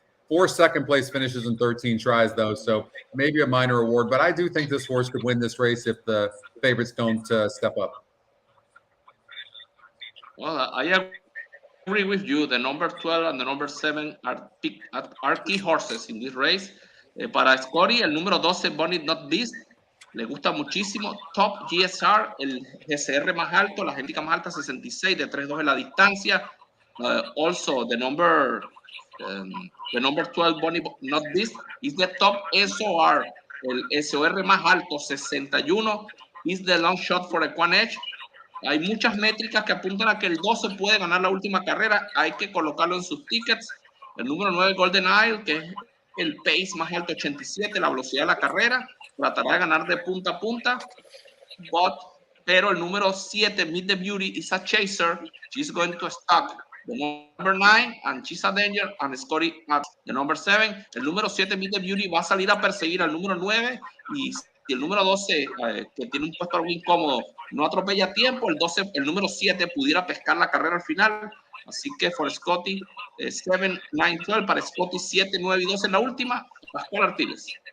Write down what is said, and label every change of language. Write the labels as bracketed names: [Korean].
[English] 4 second place finishes in 13 tries, though, so maybe a minor award. But I do think this horse could win this race if the favorites don't step up. Well, I agree with you. The number 12 and the number 7 are key horses in this race. [Spanish] Para Scotty, el número 12, Bonnie Not Beast, le gusta muchísimo. Top GSR, el GSR más alto, la handicap más alta, 66, de 3-2 en la distancia. [English] Also, the number 12, Bonnie Not Beast, is the top SOR, [Spanish] el SOR más alto, [English] 61, is the long shot for EquinEdge. [Spanish] Hay muchas métricas que apuntan a que el 12 puede ganar la última carrera. Hay que colocarlo en sus tickets. El número 9, Golden Isle, que es el pace más alto, 87, la velocidad de la carrera. Tratará de ganar de punta a punta. Pero el número 7, Meet the Beauty, [English] is a chaser. She's going to stop the number 9, and she's a danger, and Scotty at the number 7. [Spanish] El número 7, Meet the Beauty, va a salir a perseguir al número 9, y si el número 12, que tiene un puesto algo incómodo, no atropella a tiempo, el número 7 pudiera pescar la carrera al final. Así que [English] for Scotty, [Spanish] 7, 9, 12, para Scotty 7, 9 y 12 en la última, Pascual Artiles.